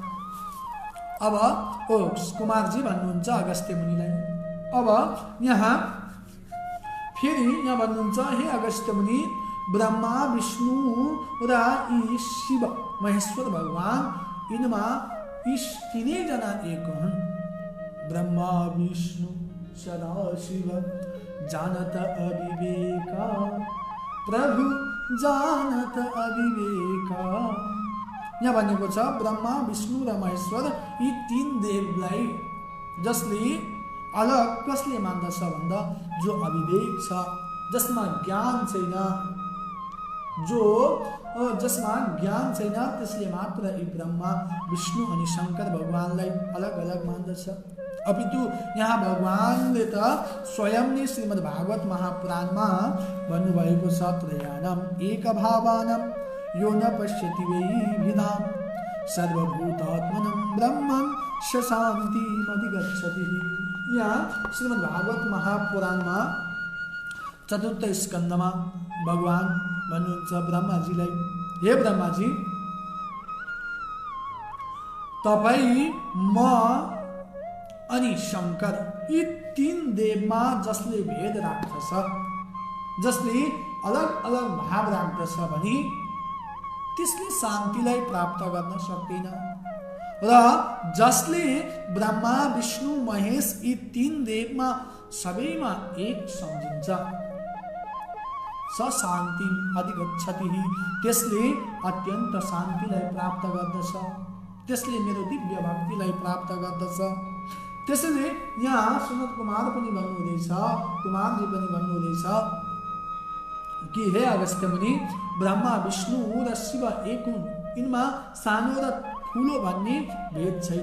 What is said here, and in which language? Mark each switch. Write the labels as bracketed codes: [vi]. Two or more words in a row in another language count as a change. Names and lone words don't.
[ne] अब कुमारजी भन्नुहुन्छ अगस्त्य मुनिलाई। अब यहाँ फेरि यहाँ भन्नुहुन्छ हे अगस्त्य मुनि, ब्रह्मा विष्णु र यी शिव महेश्वर भगवान यिनमा यी तिनैजना एक हुन्। [awa] ब्रह्मा विष्णु सदा शिव जानत अविवेका, प्रभु जानत अविवेका। [ne] यहाँ भनेको छ ब्रह्मा विष्णु र महेश्वर यी तीन देवलाई जसले अलग कसले मान्दछ भन्दा जो अविवेक छ, जसमा ज्ञान छैन, जसमा ज्ञान छैन त्यसले मात्र यी ब्रह्मा विष्णु अनि शङ्कर भगवानलाई अलग अलग मान्दछ। अपितु यहाँ भगवानले त स्वयं नै श्रीमद् भागवत महापुराणमा भन्नुभएको छ [sa] त्रयाणाम एकभावानां यो न पश्यति वै विधाम सर्वभूतात्मनं ब्रह्मं शान्तिमधिगच्छति। [ne] यहाँ श्रीमद् भागवत महापुराणमा चतुर्थ स्कन्धमा भगवान भन्नुहुन्छ ब्रह्माजीलाई, हे ब्रह्माजी, तपाईँ, म अनि शङ्कर यी तीन देवमा जसले भेद राख्दछ, जसले अलग अलग भाव राख्दछ भने त्यसले शान्तिलाई प्राप्त गर्न सक्दैन, र जसले ब्रह्मा विष्णु महेश यी तीन देवमा सबैमा एक सम्झिन्छ [sa] स शान्ति अधिगच्छति, [ne] त्यसले अत्यन्त शान्तिलाई प्राप्त गर्दछ, त्यसले मेरो दिव्य भक्तिलाई प्राप्त गर्दछ। त्यसैले यहाँ सुनत कुमार पनि भन्नुहुँदैछ, कुमारजी पनि भन्नुहुँदैछ कि हे अगस्त्य मुनि, ब्रह्मा विष्णु र शिव एक हुन्, यिनमा सानो र ठुलो भन्ने भेद छैन।